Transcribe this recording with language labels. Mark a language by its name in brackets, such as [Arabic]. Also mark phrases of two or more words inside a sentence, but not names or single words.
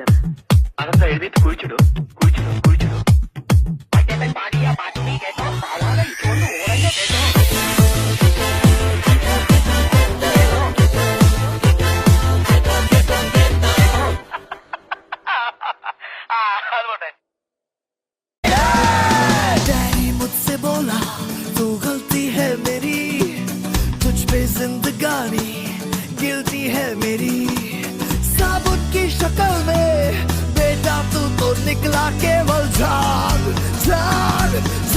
[Malayalam] അതൊക്കെ എഴുതിയിട്ട് കുഴിച്ചിടൂ, കുഴിച്ചിടൂ, കുഴിച്ചിടൂ. പാടിയ പാട്ട് നീ കേട്ടോ, കേട്ടോ. അതുകൊണ്ടേ [Hindi] मुझसे बोला तू गलती है मेरी, तुझ पे जिंदगानी गिल्टी है मेरी. साबुत की शक्ल में बेटा तू तो निकला केवल जान, जान, जान.